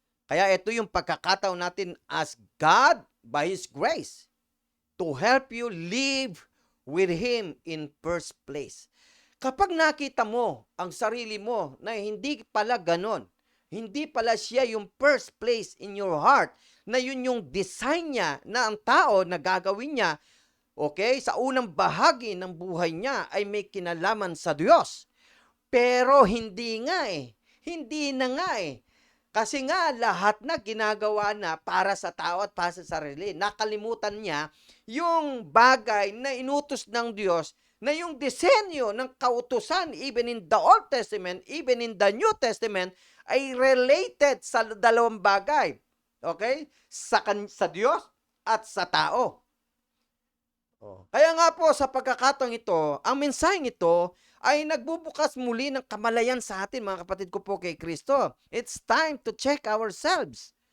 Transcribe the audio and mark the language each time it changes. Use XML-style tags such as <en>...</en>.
<tl>Kaya ito yung pagkakataon natin</tl> <en>as God, by His grace, to help you live with Him in first place.</en> <tl>Kapag nakita mo ang sarili mo na hindi pala ganon, hindi pala siya yung</tl> <en>first place in your heart,</en> <tl>na yun yung design niya na ang tao na gagawin niya, okay, sa unang bahagi ng buhay niya ay may kinalaman sa Diyos. Pero hindi nga eh. Hindi na nga eh. Kasi nga lahat na ginagawa na para sa tao at para sa sarili. Nakalimutan niya yung bagay na inutos ng Diyos, na yung disenyo ng kautusan</tl> <en>even in the Old Testament, even in the New Testament,</en> <tl>ay related sa dalawang bagay. Okay? Sa Diyos at sa tao. Kaya nga po sa pagkakataong ito, ang mensaheng ito ay nagbubukas muli ng kamalayan sa atin, mga kapatid ko po kay Kristo.</tl> <en>It's time to check ourselves.</en>